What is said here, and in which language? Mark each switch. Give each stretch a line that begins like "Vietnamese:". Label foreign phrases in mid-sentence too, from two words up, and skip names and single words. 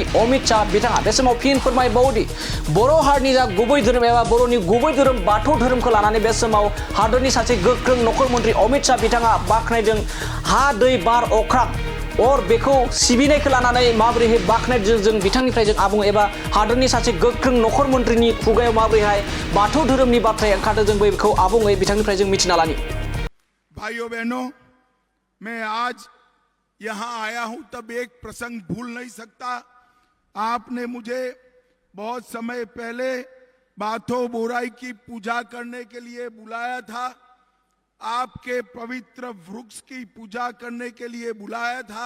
Bodo: अमित शाह बिथाङा बे समाव फिन फोरमायबावोदि बर' हारिनि जा गुबै धोरोम एबा बर'नि गुबै धोरोम बाथौ धोरोमखौ लानानै बे समाव हादरनि सासे गोख्रों नखर मन्त्रि अमित शाह बिथाङा बाख्नायदों हा, दै, बार, अख्रां और बेखौ सिबिनायखौ लानानै माबोरैहाय बाख्नायदों जों बिथांनिफ्राय जों आबुं एबा हादरनि सासे गोख्रों नखर मन्त्रिनि खुगायाव माबोरैहाय बाथौ धोरोमनि बाथ्राया ओंखारदों जों बेखौ आबुङै बिथांनिफ्राय जों मिथिना लानि।
Hindi: भाइयों बहनों, मैं आज यहाँ आया हूं तब एक प्रसंग भूल नहीं सकता। आपने मुझे बहुत समय पहले बाथौ बोराई की पूजा करने के लिए बुलाया था, आपके पवित्र वृक्ष की पूजा करने के लिए बुलाया था।